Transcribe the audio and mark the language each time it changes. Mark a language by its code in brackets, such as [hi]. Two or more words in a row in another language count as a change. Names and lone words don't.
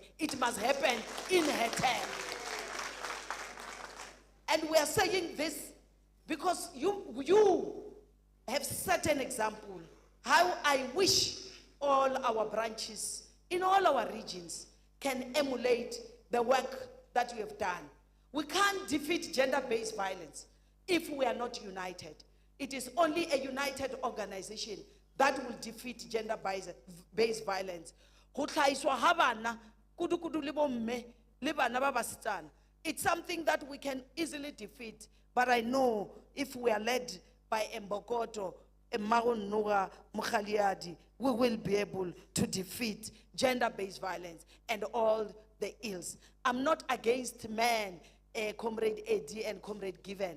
[en] It must happen in her term. And we are saying this because you have set an example how I wish all our branches in all our regions can emulate the work that you have done. We can't defeat gender-based violence if we are not united. It is only a united organization that will defeat gender-based violence. [nso] Go hlaiswa ha bana, kudu le bomme, le bana ba basetsana. [en] It's something that we can easily defeat, but I know if we are led by Mbokodo, Mmagonoga, Mukhaliadi, we will be able to defeat gender-based violence and all the ills. I'm not against men, Comrade Eddie and Comrade Given.